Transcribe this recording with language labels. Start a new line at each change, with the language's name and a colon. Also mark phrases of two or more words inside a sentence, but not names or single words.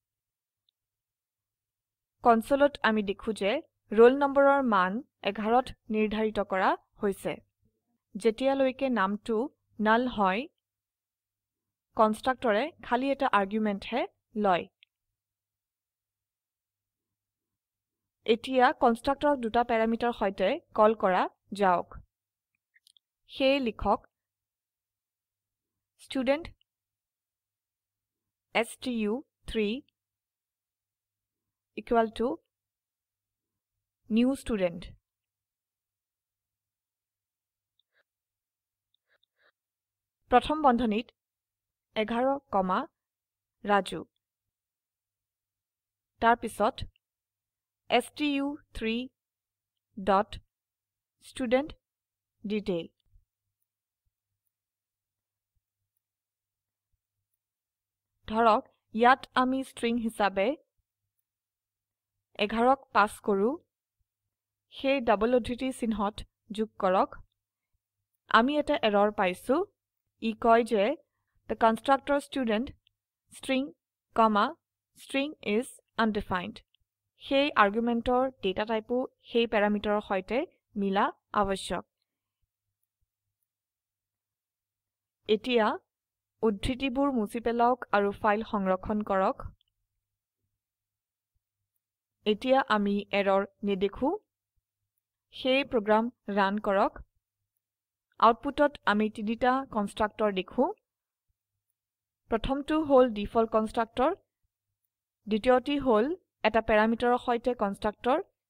Assamese: কনসোলত আমি দেখো যে roll নম্বৰৰ মান 11ত নিৰ্ধাৰিত কৰা হৈছে যেতিয়ালৈকে নামটো null হয় কনস্ট্ৰাক্টৰে খালি এটা আৰ্গুমেন্ট হে লয় এতিয়া কনস্ট্ৰাক্টৰক দুটা প্যাৰামিটাৰ সৈতে কল কৰা যাওক সেয়ে লিখক
English: student stu3 equal to new student
Assamese: প্ৰথম বন্ধনীত 11 কমা ৰাজু তাৰ পিছত
English: stu3 dot studentDetail
Assamese: ধৰক ইয়াত আমি string হিচাপে 11ক পাস কৰো সেই ডাবল উদ্ধৃতি চিহ্নত যোগ কৰক আমি এটা এৰৰ পাইছো ই কয় যে
English: the constructor student string comma string is undefined
Assamese: সেই আৰ্গুমেন্টৰ ডেটা টাইপো সেই প্যাৰামিটাৰৰ সৈতে মিলা আৱশ্যক এতিয়া উদ্ধৃতিবোৰ মুছি পেলাওক আৰু ফাইল সংৰক্ষণ কৰক এতিয়া আমি এৰৰ নেদেখো সেই প্ৰোগ্ৰাম ৰান কৰক আউটপুটত আমি তিনিটা কনস্ট্ৰাক্টৰ দেখো প্ৰথমটো হল
English: default constructor
Assamese: দ্বিতীয়টি হল এটা প্যাৰামিটাৰৰ সৈতে কনস্ট্ৰাক্টৰ